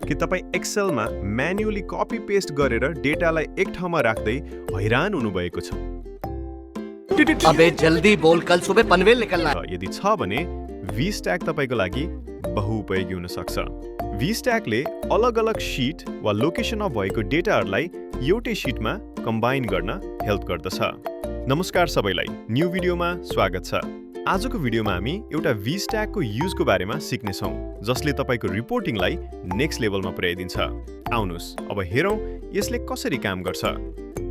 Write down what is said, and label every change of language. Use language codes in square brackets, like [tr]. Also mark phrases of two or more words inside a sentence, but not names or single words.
[ne] कि तपाई एक्सेलमा [en] manually copy paste [ne] गरेर डेटालाई एक ठाउँमा राख्दै हैरान हुनुभएको छ? [hi] अबे जल्दी बोल, कल सुबह पनवेल निकलना है। [ne] यदि छ भने VSTACK तपाईको लागि बहुउपयोगी हुन सक्छ। VSTACK ले अलग-अलग शीट वा लोकेसनमा भएको डेटाहरुलाई एउटै शीटमा कम्बाइन गर्न हेल्प गर्दछ। नमस्कार सबैलाई, [en] new videoमा [ne] स्वागत छ। आजको भिडियोमा हामी एउटा VSTACK को युजको बारेमा सिक्ने छौं, जसले तपाईको रिपोर्टिङलाई [en] next levelमा [ne] पुर्याइदिन्छ। आउनुस् अब हेरौं यसले कसरी काम गर्छ।